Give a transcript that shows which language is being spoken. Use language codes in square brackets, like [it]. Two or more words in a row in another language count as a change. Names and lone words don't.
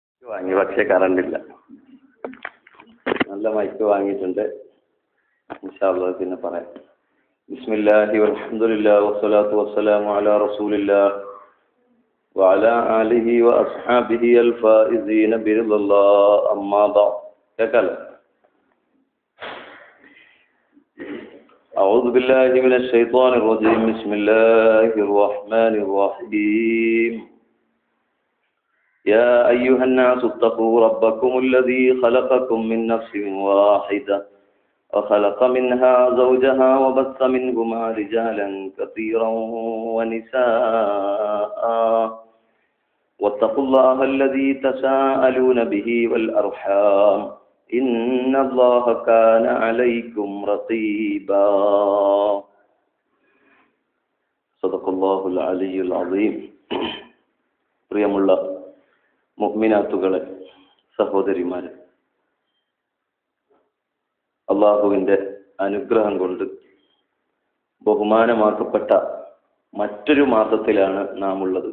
[ml] വാങ്ങി, പക്ഷെ കറണ്ടില്ല. നല്ല മൈക്ക് വാങ്ങിയിട്ടുണ്ട്. [ar] إن شاء الله [ml] പിന്നെ പറയാം. [ar] بسم الله والحمد لله والصلاة والسلام على رسول الله وعلى آله وأصحابه الفائزين برضى الله أما بعد. [ml] കേൾക്കാലോ? [ar] أعوذ بالله من الشيطان الرجيم. بسم الله الرحمن الرحيم. يا أيها الناس اتقوا ربكم الذي خلقكم من نفس واحدة وخلق منها زوجها وبث منهما رجالا كثيرا ونساء واتقوا الله الذي تساءلون به والأرحام إن الله كان عليكم رقيبا. صدق الله العلي العظيم. [ml] പ്രിയമുള്ള മുഅ്മിനാത്തുകളെ, സഹോദരിമാരെ, അള്ളാഹുവിൻ്റെ അനുഗ്രഹം കൊണ്ട് ബഹുമാനമാക്കപ്പെട്ട മറ്റൊരു മാസത്തിലാണ് നാം ഉള്ളത്.